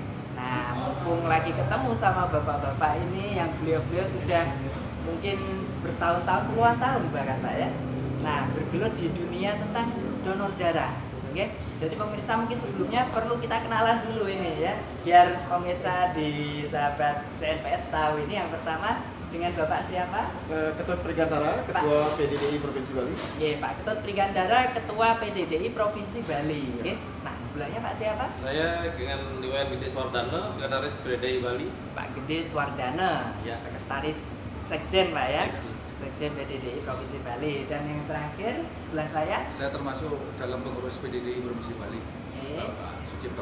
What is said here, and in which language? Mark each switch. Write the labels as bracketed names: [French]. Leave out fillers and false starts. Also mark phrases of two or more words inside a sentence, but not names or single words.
[Indonesian] Nah, mumpung lagi ketemu sama bapak-bapak ini yang beliau-beliau sudah mungkin bertahun-tahun, puluhan tahun bahkan Pak ya. Nah, bergelut di dunia tentang donor darah gitu nggih. Jadi pemirsa mungkin sebelumnya perlu kita kenalan dulu ini ya, biar pemirsa di sahabat CNPS tahu. Ini yang pertama dengan Bapak siapa? Ketut Prigandara, Ketua PDDI Provinsi Bali. Iya, Pak Ketut Prigandara, Ketua PDDI Provinsi Bali. Ya. Nah, sebelahnya Pak siapa? Saya dengan Iwan Gede Swardana, Sekretaris PDDI Bali. Pak Gede Swardana, Ya. Sekretaris Sekjen Pak ya. Sekjen PDDI Provinsi Bali. Dan yang terakhir sebelah saya termasuk dalam pengurus PDDI Provinsi Bali, Pak Sucipto.